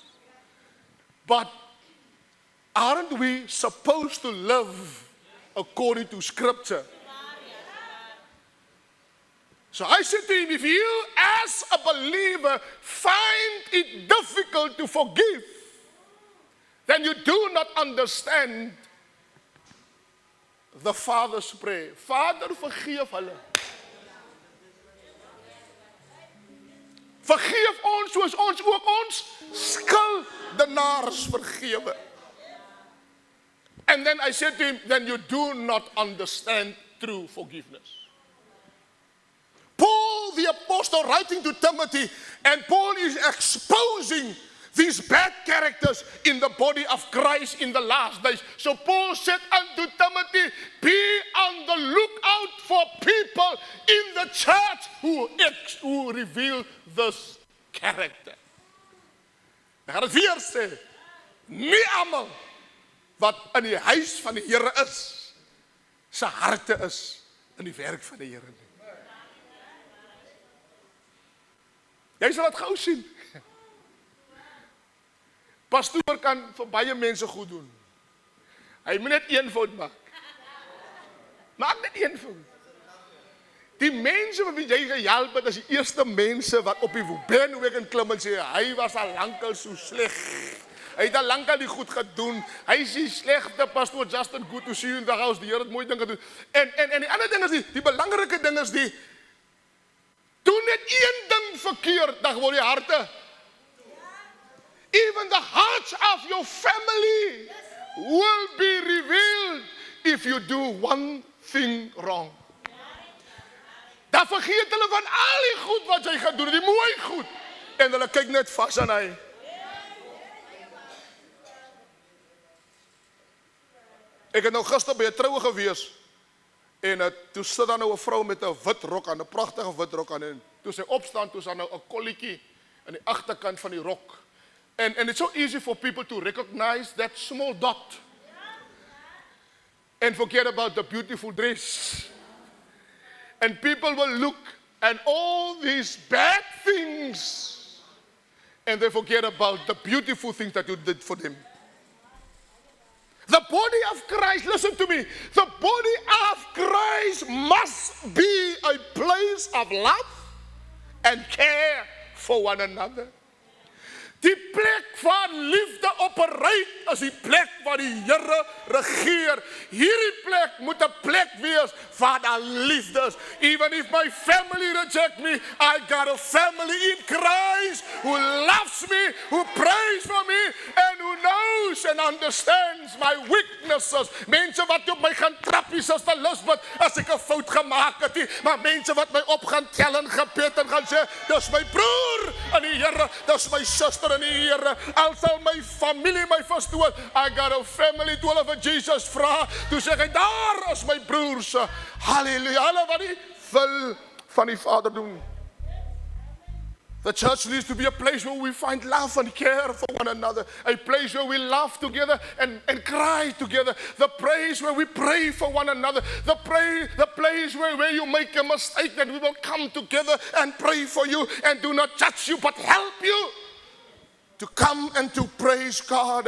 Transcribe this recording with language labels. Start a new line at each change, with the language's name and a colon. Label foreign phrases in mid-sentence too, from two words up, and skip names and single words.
English: But aren't we supposed to live according to Scripture? So I said to him, if you as a believer find it difficult to forgive, then you do not understand the Father's prayer.
Afrikaans: Vader, vergeef hulle. Vergeef ons soos ons ook ons skuldenaars vergewe.
English: And then I said to him, then you do not understand true forgiveness. Paul the apostle writing to Timothy, and Paul is exposing these bad characters in the body of Christ in the last days. So Paul said unto Timothy, be on the lookout for people in the church who reveal this character.
Afrikaans: Ek gaan dit weer sê, nie almal wat in die huis van die Here is, sy harte is in die werk van die Here nie. Jy sal dit gou sien. Pastoor kan vir baie mense goed doen. Hy moet net een fout maak. Maak net een fout. Die mense wat jy gehelp het, is die eerste mense wat op die bandwagon klim en sê, hy was al lankal so sleg. Hy het al lankal die goed gedoen. Hy is die slegte pastoor,
English: Justin, good to see you in the house.
Afrikaans: Die Here het mooi ding gedoen. En die ander ding is die belangrike ding is die, doen net een ding verkeerd, dan word die harte.
English: Even the hearts of your family will be revealed if you do one thing wrong.
Afrikaans: Dan vergeet hulle van al die goed wat jy gaan doen, die mooi goed. En hulle kyk net vas aan hy. Ek het nou gister by 'n troue gewees. En toe sit daar nou 'n vrou met 'n wit rok aan, 'n pragtige wit rok aan. En toe sy opstaan, toe is daar nou 'n kolletjie aan die agterkant van die rok.
English: And it's so easy for people to recognize that small dot. And forget about the beautiful dress. And people will look at all these bad things. And they forget about the beautiful things that you did for them. The body of Christ, listen to me. The body of Christ must be a place of love and care for one another.
Afrikaans: Die plek waar liefde operate is die plek waar die Here regeer. Hierdie plek moet 'n plek wees waar daar liefde is.
English: Even if my family reject me, I got a family in Christ who loves me, who prays for me, and who knows and understands my weaknesses.
Afrikaans: Mense wat op my gaan trappies as Elizabeth as ek 'n fout gemaak het, maar mense wat my op gaan tel en sê, dis my broer in die Here, dis my suster in die Here. Al sal my familie my verstoot,
English: I got a family,
Afrikaans: toe hulle vir Jesus vra, toe sê hy, daar is my broers. Halleluja, hulle wat die wil van die Vader doen.
English: The church needs to be a place where we find love and care for one another. A place where we laugh together and cry together. The place where we pray for one another. The place where you make a mistake, that we will come together and pray for you and do not judge you but help you to come and to praise God.